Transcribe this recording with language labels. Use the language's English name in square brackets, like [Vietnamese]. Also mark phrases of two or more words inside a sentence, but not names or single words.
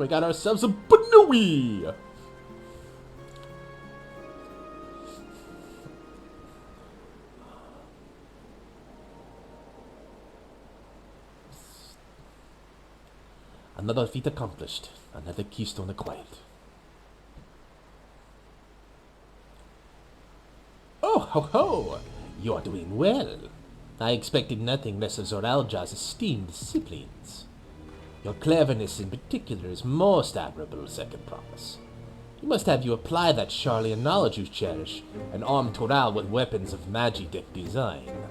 [English] We got ourselves a Banui. Another feat accomplished. Another keystone acquired. Oh, ho, ho! You're doing well. I expected nothing less of Zoralja's esteemed disciplines. Your cleverness in particular is most admirable, Second Promise. You must have you apply that Charlian knowledge you cherish and arm Toral with weapons of Magideck design.